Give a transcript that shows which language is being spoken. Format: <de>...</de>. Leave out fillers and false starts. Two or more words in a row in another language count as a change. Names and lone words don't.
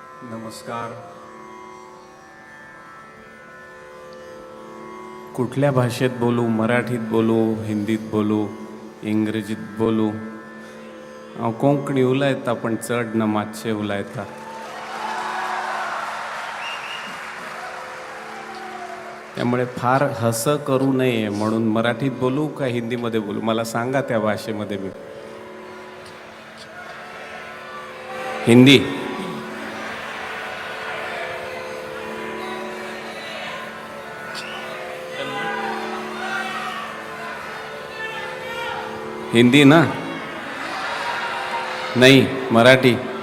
<mr>नमस्कार. कुठल्या भाषेत बोलू? मराठीत बोलू, हिंदीत बोलू, इंग्रजीत बोलू?</mr> <kok>हांव कोंकणी उलयतां पण चड ना मातशें उलयतां.</kok> <mr>त्यामुळे फार हसं करू नये म्हणून मराठीत बोलू का हिंदीमध्ये बोलू? मला सांगा त्या भाषेमध्ये मी. हिंदी. हिंदी ना?</mr> <hi>नहीं, मराठी.</hi>